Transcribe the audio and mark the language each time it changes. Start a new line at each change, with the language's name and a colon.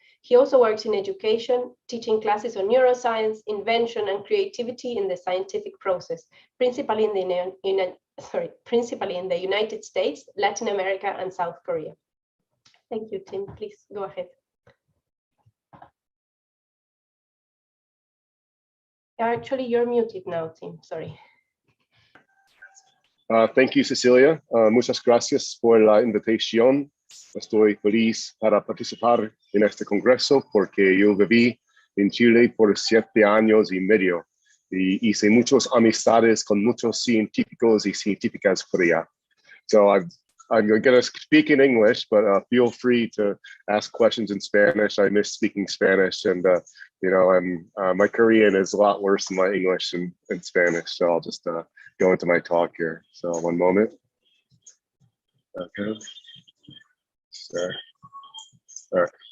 English: He also works in education, teaching classes on neuroscience, invention, and creativity in the scientific process, principally in the United States, Latin America, and South Korea. Thank you, Tim. Please go ahead. Actually, you're muted now, Tim. Sorry. Thank you, Cecilia.
Spanish: Muchas gracias por la invitación. Estoy feliz para participar en este congreso porque yo viví en Chile por 7 años y medio y hice muchos amistades con muchos científicos y científicas Corea.
English: So I'm going to speak in English, but feel free to ask questions in Spanish. I miss speaking Spanish, and you know, my Korean is a lot worse than my English and Spanish. So I'll just go into my talk here. So one moment. Okay. Sure. All right.